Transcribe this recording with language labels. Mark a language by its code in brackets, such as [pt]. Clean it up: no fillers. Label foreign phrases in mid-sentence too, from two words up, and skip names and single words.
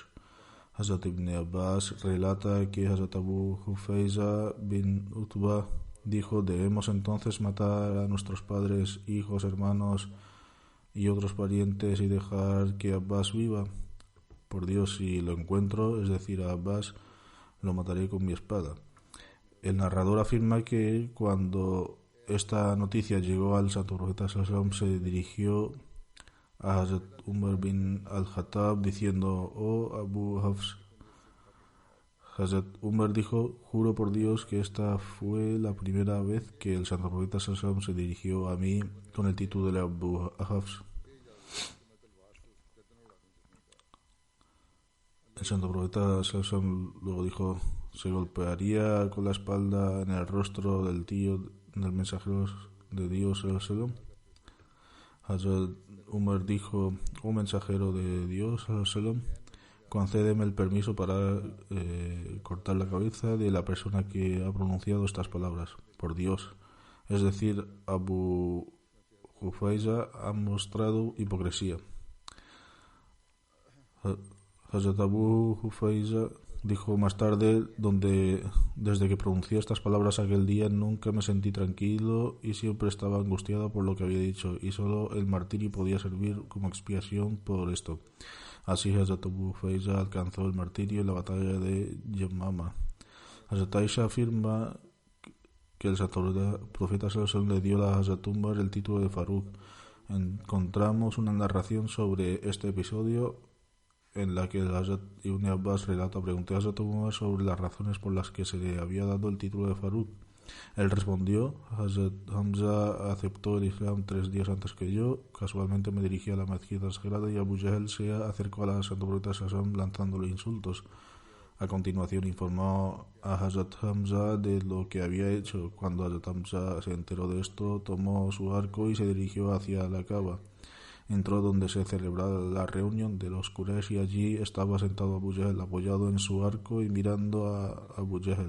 [es] Hazrat Ibn Abbas relata que Hazrat Abu Hufayza bin Utbah dijo: debemos entonces matar a nuestros padres, hijos, hermanos y otros parientes y dejar que Abbas viva. Por Dios, si lo encuentro, es decir, a Abbas, lo mataré con mi espada. El narrador afirma que cuando esta noticia llegó al santo profeta [ar] صلى الله عليه وسلم, [es] se dirigió a Hazrat Umar bin al-Khattab diciendo: oh Abu Hafs. Hazrat Umar dijo: juro por Dios que esta fue la primera vez que el santo profeta [ar] صلى الله عليه وسلم [es] se dirigió a mí con el título de Abu Hafs. El santo profeta [ar] صلى الله عليه وسلم [es] luego dijo: se golpearía con la espalda en el rostro del tío del mensajero de Dios [ar] صلى الله عليه وسلم. [es] Hazrat Umar dijo: oh mensajero de Dios [ar] صلى الله عليه وسلم, [es] concédeme el permiso para cortar la cabeza de la persona que ha pronunciado estas palabras. Por Dios, es decir, Abu Hufayza ha mostrado hipocresía. Hazrat Abu Hufayza dijo más tarde: desde que pronuncié estas palabras aquel día nunca me sentí tranquilo y siempre estaba angustiado por lo que había dicho, y solo el martirio podía servir como expiación por esto. Así Hazrat Abu Hufayza alcanzó el martirio en la batalla de Yamama. Hazrat Aisha afirma que el santo profeta [ar] صلى الله عليه وسلم [es] le dio a Hazrat Umar el título de Faruq. Encontramos una narración sobre este episodio en la que el Hazrat Ibn Abbas relata: pregunté a Hazrat Umar sobre las razones por las que se le había dado el título de Faruq. Él respondió: Hazrat Hamza aceptó el Islam 3 días antes que yo. Casualmente me dirigí a la mezquita sagrada y Abu Jahl se acercó a la santo profeta [ar] صلى الله عليه وسلم [es] lanzándole insultos. A continuación informó a Hazrat Hamza de lo que había hecho. Cuando Hazrat Hamza se enteró de esto, tomó su arco y se dirigió hacia la Kaaba. Entró donde se celebraba la reunión de los Quraysh y allí estaba sentado Abu Jahl, apoyado en su arco y mirando a Abu Jahl.